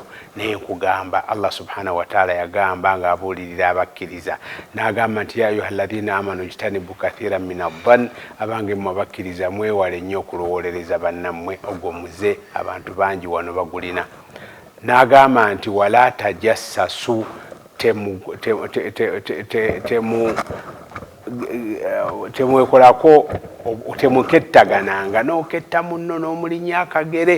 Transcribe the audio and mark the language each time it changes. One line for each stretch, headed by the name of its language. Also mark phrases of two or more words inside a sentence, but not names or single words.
Ganda: Naye nkugamba Allah
Arabic: سبحانه وتعالى
Ganda: yagamba ng'abuulirira abakkiriza, n'agamba nti
Arabic: يا أيها الذين آمنوا اجتنبوا كثيرا من الظن,
Ganda: abange mmwe abakkiriza mwewale nnyo okulowolereza bannammwe, ogwo muze abantu bangi wano bagulina. N'agamba nti
Arabic: ولا تجسسوا,
Ganda: temwekolako, temukettagananga n'oketta munno n'omulinya akagere.